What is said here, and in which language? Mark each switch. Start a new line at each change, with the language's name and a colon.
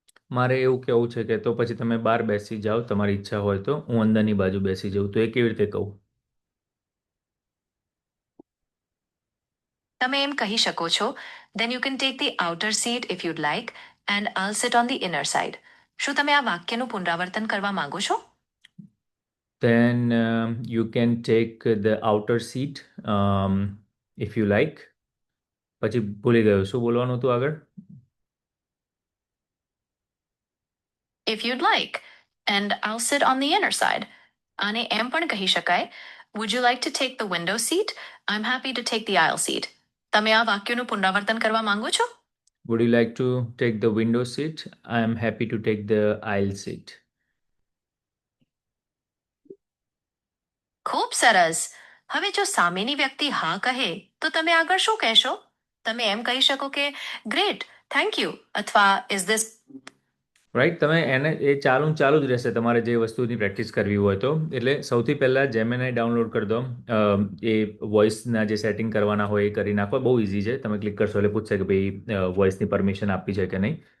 Gujarati: મારે એવું કેવું છે કે તો પછી તમે બહાર બેસી જાઓ, તમારી ઈચ્છા હોય તો હું અંદરની બાજુ બેસી જાઉં. તો એ કેવી રીતે કહું? તમે એમ કહી શકો છો,
English: Then you can take the outer seat if you'd like and I'll sit on the inner side.
Gujarati: શું તમે આ વાક્યનું પુનરાવર્તન કરવા માંગો છો?
English: Then you can take the outer seat if you like.
Gujarati: પછી ભૂલી ગયો શું બોલવાનું હતું આગળ.
English: If you'd like, and I'll sit on the inner side.
Gujarati: આને એમ પણ કહી શકાય,
English: would you like to take the window seat? I'm happy to take the aisle seat.
Gujarati: તમે આ વાક્યનું પુનરાવર્તન કરવા માંગો છો?
English: Would you like to take the window seat? I am happy to take the aisle seat.
Gujarati: ખૂબ સરસ. હવે જો સામેની વ્યક્તિ હા કહે તો તમે આગળ શું કહેશો? તમે એમ કહી શકો કે
English: great, thank you,
Gujarati: અથવા
English: Is this.
Gujarati: રાઈટ, તમે એને એ ચાલુ ને ચાલુ જ રહેશે તમારે જે વસ્તુની પ્રેક્ટિસ કરવી હોય તો. એટલે સૌથી પહેલાં જેમિનાઈ ડાઉનલોડ કરી દો. એ વોઇસના જે સેટિંગ કરવાના હોય એ કરી નાખો. બહુ ઇઝી છે. તમે ક્લિક કરશો એટલે પૂછશે કે ભાઈ વોઇસની પરમિશન આપી છે કે નહીં.